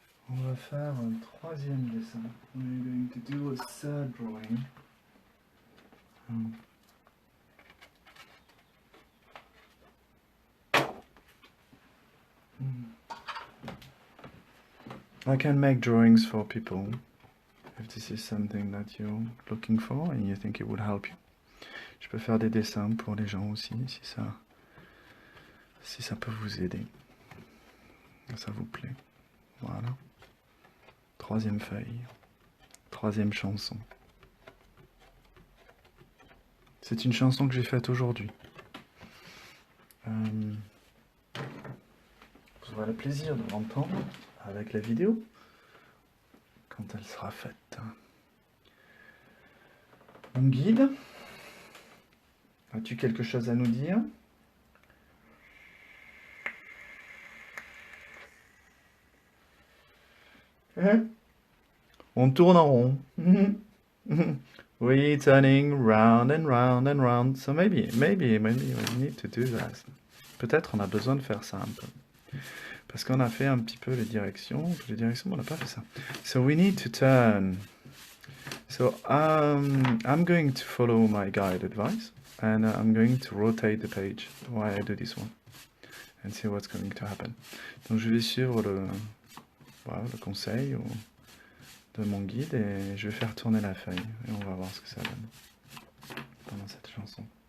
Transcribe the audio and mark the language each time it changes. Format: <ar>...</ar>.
<fr>On va faire un troisième dessin.</fr> <en>We're going to do a third drawing. I can make drawings for people if this is something that you're looking for and you think it would help you.</en> <fr>Je peux faire des dessins pour les gens aussi si ça peut vous aider. Ça vous plaît. Voilà. Troisième feuille. Troisième chanson. C'est une chanson que j'ai faite aujourd'hui. Vous aurez le plaisir de l'entendre avec la vidéo quand elle sera faite. Mon guide, as-tu quelque chose à nous dire? On tourne en rond.</fr> <en>We're turning round and round and round. So maybe we need to do that.</en> <fr>Peut-être on a besoin de faire ça un peu. Parce qu'on a fait un petit peu les directions, mais on n'a pas fait ça.</fr> <en>So we need to turn. So I'm going to follow my guide advice and I'm going to rotate the page while I do this one and see what's going to happen.</en> <fr>Donc je vais suivre le conseil de mon guide et je vais faire tourner la feuille et on va voir ce que ça donne pendant cette chanson.</fr>